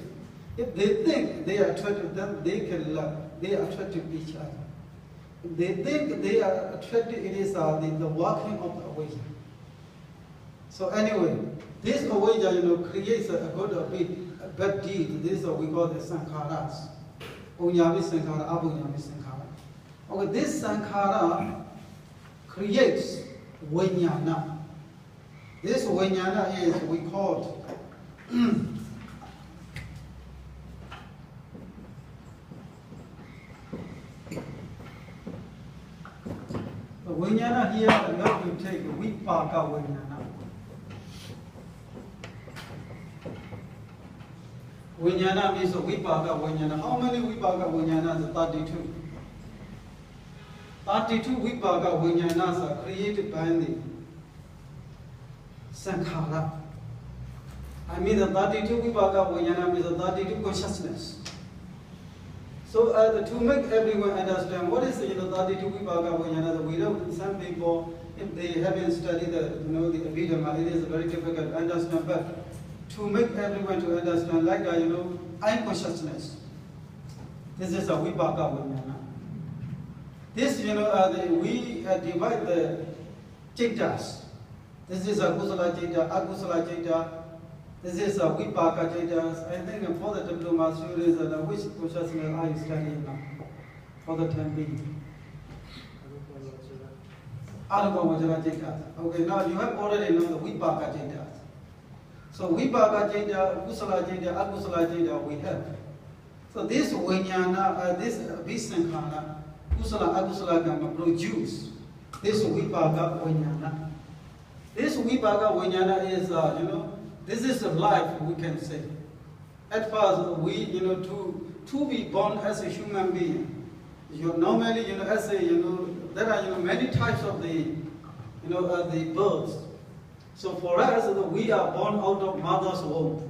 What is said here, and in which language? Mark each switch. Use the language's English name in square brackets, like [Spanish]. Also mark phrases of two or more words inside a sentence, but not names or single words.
[English] If they think they are attractive, then they can love. They are attractive to each other. If they think they are attractive, it is the working of the avijja. So anyway, this avijja, creates a good or bad deed. This is what we call the sankharas. [Pali] Punyami sankhara, apunyami sankhara. [English] Okay, this sankhara creates vijnana. This vijnana is, we call the vijnana here, you have to take [Pali] vipaka vijnana. [English] Vijnana means [Pali] vipaka vijnana. [English] How many [Pali] vipaka vijnanas? [English] 32. 32 [Pali] vipaka vijnanas [English] are created by the sankhara. The 32 [Pali] vipaka vijnana [English] means the 32 consciousness. So to make everyone understand what is 32 [Pali] vipaka vijnana, [English] we don't. Some people, if they haven't studied the Abhidhamma, it is very difficult to understand. But to make everyone to understand, like I am consciousness. This is a [Pali] vipaka vijnana. [English] This, we divide the citas. This is a [Pali] kusala citta, akusala citta. [English] This is a [Pali] vipaka citta. [English] I think for the diploma students, which consciousness are you studying now? For the time being. [Pali] Arupavajara citta. [English] Okay, now you have already known the [Pali] vipaka citta. [English] So [Pali] vipaka citta, kusala citta, akusala citta [English] we have. So this vijnana, this visankhara, [Pali] kusala akusala [English] can produce this [Pali] vipaka vijnana. [English] This [Pali] vipaka vijnana [English] is, this is a life, we can say. At first, we, to be born as a human being, normally, as there are, many types of the births. So for us, we are born out of mother's womb.